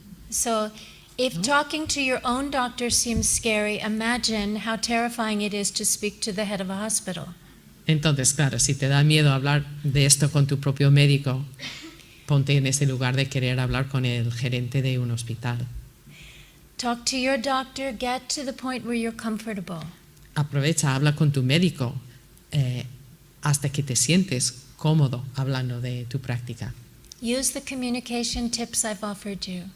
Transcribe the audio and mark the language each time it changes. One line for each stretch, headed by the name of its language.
English: So, if talking to your own doctor seems scary, imagine how terrifying it is to speak to the head of a hospital.
Spanish: Entonces, claro, si te da miedo hablar de esto con tu propio médico, ponte en ese lugar de querer hablar con el gerente de un hospital.
English: Talk to your doctor, get to the point where you're comfortable.
Spanish: Aprovecha, habla con tu médico hasta que te sientes cómodo hablando de tu práctica.
English: Use the communication tips I've offered you.